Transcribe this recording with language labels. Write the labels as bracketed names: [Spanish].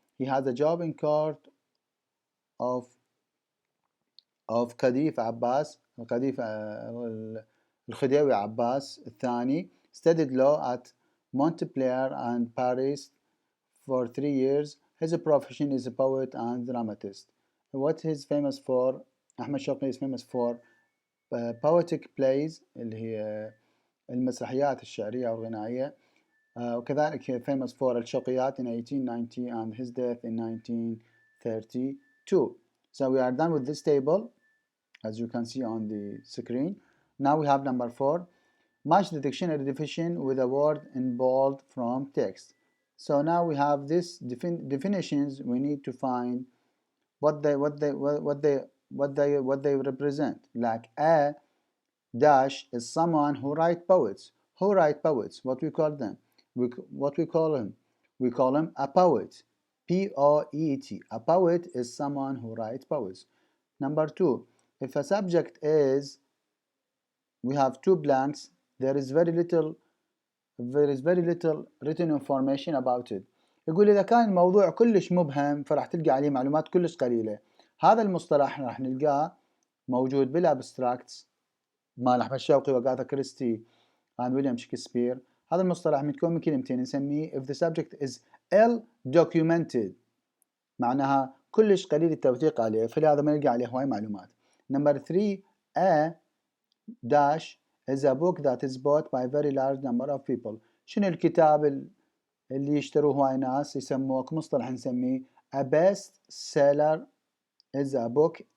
[English] He has a job in court of قذيف عباس قذيف الخديوي عباس الثاني. Studied law at Montpellier and Paris for 3 years. His profession is a poet and dramatist. What he's famous for? [Arabic] أحمد شوقي [English] is famous for poetic plays [Arabic] اللي هي المسرحيات الشعرية أو الغنائية. وكذلك [English] he famous for الشوقيات in 1890 and his death in 1932. So we are done with this table, as you can see on the screen. Now we have number 4. Match the dictionary definition with a word in bold from text. So now we have this definitions. We need to find what they represent. Like a dash is someone who write poets. Who write poets? What we call them? What we call him? We call him a poet. P-O-E-T. A poet is someone who writes poets. Number 2. If a subject is, we have 2 blanks, there is very little written information about it. [Arabic] يقول إذا كان الموضوع كلش مبهم فراح تلقى عليه معلومات كلش قليلة. هذا المصطلح راح نلقاه موجود بالابستراكتس مال أحمد شوقي وأغاثا كريستي and ويليام شكسبير. هذا المصطلح متكون من كلمتين نسميه [English] if the subject is ill documented، [Arabic] معناها كلش قليل التوثيق عليه، فلهذا ما نلقى عليه هواي معلومات. [English] Number 3 a dash is a book that is bought by a very large number of people. [Arabic] شنو الكتاب اللي يشتروه هواي ناس يسموه كمصطلح نسميه [English] a best seller is a book.